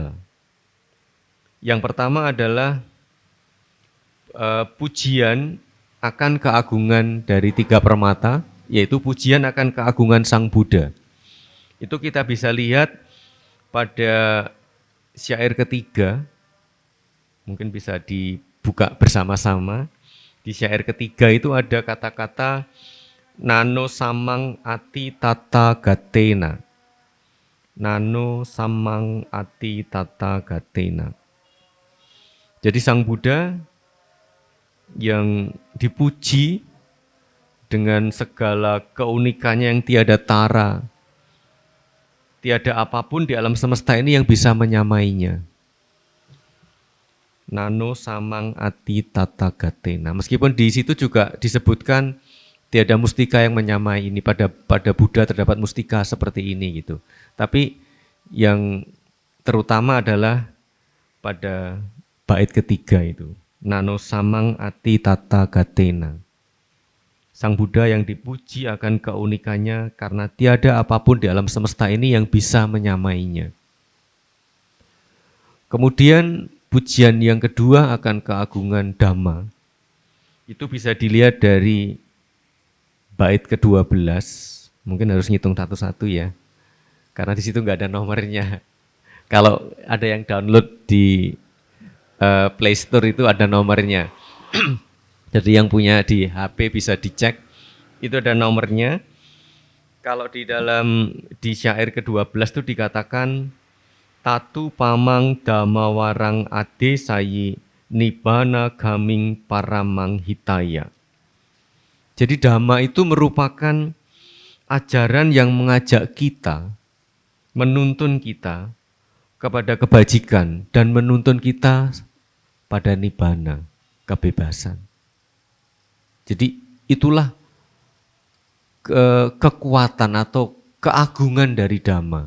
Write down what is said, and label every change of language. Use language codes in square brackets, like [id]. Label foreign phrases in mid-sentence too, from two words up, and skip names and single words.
[id] Yang pertama adalah pujian akan keagungan dari 3 permata, yaitu pujian akan keagungan Sang Buddha. Itu kita bisa lihat pada syair ketiga, mungkin bisa dibuka bersama-sama. Di syair ketiga itu ada kata-kata [pi] nano samang ati tata gatena. Nano samang ati tata gatena. [id] Jadi Sang Buddha yang dipuji dengan segala keunikannya yang tiada tara. Tiada apapun di alam semesta ini yang bisa menyamainya. [pi] Nano samang ati tata gatena. [id] Meskipun di situ juga disebutkan tiada mustika yang menyamai ini, pada Buddha terdapat mustika seperti ini gitu. Tapi yang terutama adalah pada bait ketiga itu. [pi] Nano samang ati tata gatena. [id] Sang Buddha yang dipuji akan keunikannya karena tiada apapun di alam semesta ini yang bisa menyamainya. Kemudian pujian yang kedua akan keagungan Dhamma. Itu bisa dilihat dari bait ke-12. Mungkin harus ngitung satu-satu ya. Karena di situ nggak ada nomornya. Kalau ada yang download di Play Store itu ada nomornya. Jadi yang punya di HP bisa dicek, itu ada nomornya. Kalau di syair ke-12 itu dikatakan [pi] tatu pamang damawarang ade sayi nibana gaming paramang hitaya. [id] Jadi Dhamma itu merupakan ajaran yang mengajak kita, menuntun kita kepada kebajikan dan menuntun kita pada nibbana, kebebasan. Jadi itulah kekuatan atau keagungan dari Dhamma.